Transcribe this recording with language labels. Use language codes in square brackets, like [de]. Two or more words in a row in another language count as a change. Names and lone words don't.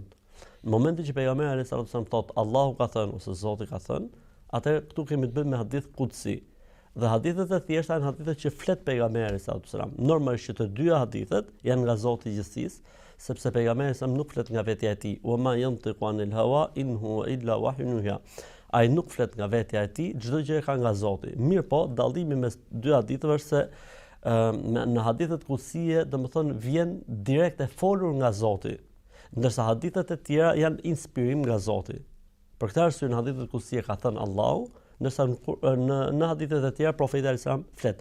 [sq] Në momentin që pejgamberi [ar] عليه وسلم [sq] thotë Allahu ka thënë ose Zoti ka thënë, atëherë këtu kemi të bëjmë me hadith kutsi. Dhe hadithet e thjeshta janë hadithet që flet pejgamberi [ar] صلى الله عليه وسلم. [sq] Normalisht që të dyja hadithet janë nga Zoti I gjithësisë, sepse pejgamberi [ar] صلى الله عليه وسلم [sq] nuk flet nga vetja e tij. [ar] وما ينطق عن الهوى إن هو إلا وحي يوحى. [sq] Ai nuk flet nga vetja e tij, çdo gjë ka nga Zoti. Mirë po, dallimi mes dy haditheve është se në hadithet kutsie, domethënë vjen direkt e folur nga Zoti, ndërsa hadithet e tjera janë inspirim nga Zoti. Për këtë arsye në hadithet kutsie ka thënë Allahu, ndërsa në hadithet e tjera profeti [ar] عليه السلام [sq] flet.